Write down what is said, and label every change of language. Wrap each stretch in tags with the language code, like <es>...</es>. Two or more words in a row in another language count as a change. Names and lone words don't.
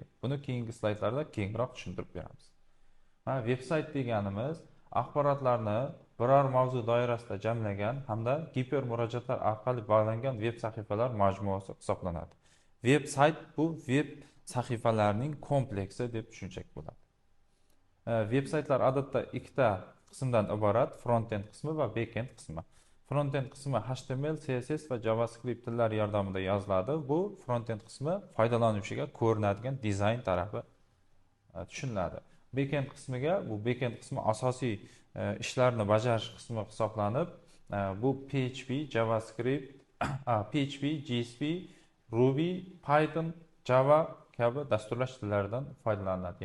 <uz>Buni keyingi slaydlarda kengroq tushuntirib beramiz. Mana veb-sayt deganimiz axborotlarni biror mavzu doirasida jamlagan hamda giper murojaatlar orqali bog'langan veb sahifalar majmuasi hisoblanadi. Veb-sayt bu veb sahifalarning kompleksi deb tushunsak bo'ladi. Veb-saytlar odatda ikkita qismdan iborat: front-end qismi va back-end qismi. Front-end qismi HTML, CSS va JavaScript tillari yordamida yoziladi. Bu front-end qismi foydalanuvchiga ko'rinadigan dizayn tarafi tushuniladi. Backend qismiga, bu backend qismi asosiy ishlarni bajarish qismi hisoblanib, bu PHP, JavaScript, PHP, JSP, Ruby, Python, Java kabi dasturlash tillaridan foydalaniladi.</uz>